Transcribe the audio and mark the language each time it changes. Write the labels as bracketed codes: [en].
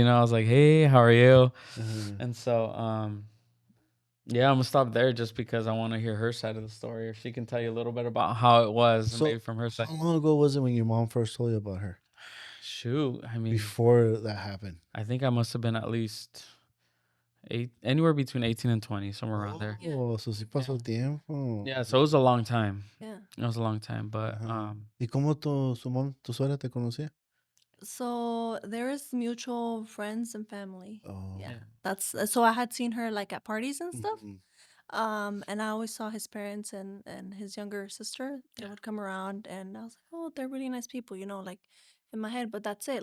[en] I was like, hey, how are you? And so yeah, I'm gonna stop there just because I want to hear her side of the story, or she can tell you a little bit about how it was, So, maybe from her side. How long ago was it when your mom first told you about her? Shoot, I mean, before that happened, I think I must have been at least anywhere between 18 and 20, somewhere around there. Oh, so [es] sí pasó tiempo. [en] Yeah, so it was a long time. Yeah. It was a long time, but [es] ¿Y cómo tu suegra te conocía? [en] So there is mutual friends and family. Oh. Yeah. That's so I had seen her like at parties and stuff. Mhm. And I always saw his parents and his younger sister. They would come around and I was like, oh, they're really nice people, like in my head. But that's it.